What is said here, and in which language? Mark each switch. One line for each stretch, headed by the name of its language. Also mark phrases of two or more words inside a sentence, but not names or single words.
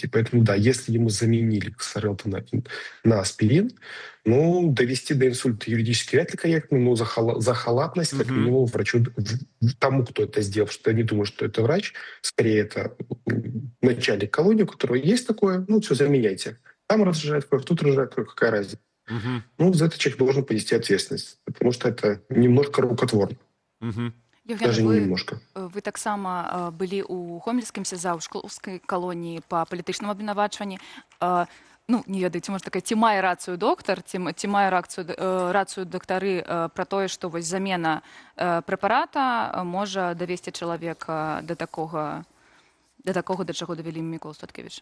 Russian: Поэтому да, если ему заменили Ксарелта на аспирин, ну, довести до инсульта юридически вряд ли корректно, но за халатность, как минимум, врачу, тому, кто это сделал, что я не думаю, что это врач, скорее это начальник колонии, у которого есть такое, ну, все, заменяйте. Там разжижает кровь, тут разжижает кровь, какая разница? Ну, за это человек должен понести ответственность, потому что это немножко рукотворно. Евгений, даже немножко.
Belarusian: Вы таксама былі ў гомельскім СЗА, ў шклоўскай калоніі па палітычным абвінавачванні. Ну, не ведаеце, можа такая, ці мае рацыю доктар, ці мае рацыю дактары пра тое, што вось замена прэпарата можа давесці чалавека да такога, да чаго давялі Міколу Статкевіча?